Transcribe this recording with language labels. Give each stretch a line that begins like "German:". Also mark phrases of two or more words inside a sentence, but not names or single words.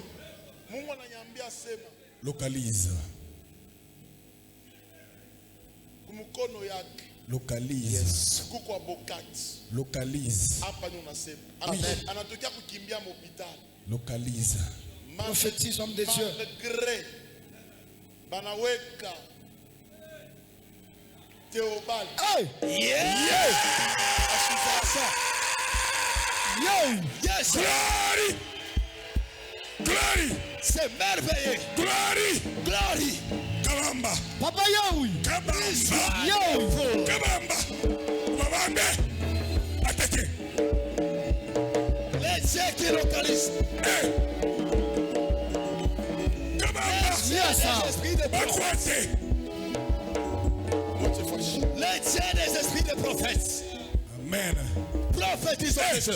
French: Localise. Localise. Localise. Localise. Prophétise, homme de Dieu. Hey! Yeah. Yes!
English: Glory. Glory.
French: C'est merveilleux.
English: Glory. Glory. Kabamba. Papa Yahweh. Kabamba. Yahweh.
Luba-Katanga: Kabamba. Babande.
French: Attaquez. Les dieux qui localisent. Hey. Kabamba.
English: Yes,
Luba-Katanga: Bakwate.
French: les dieux des esprits de prophètes. Amen. Prophétise, homme de Dieu.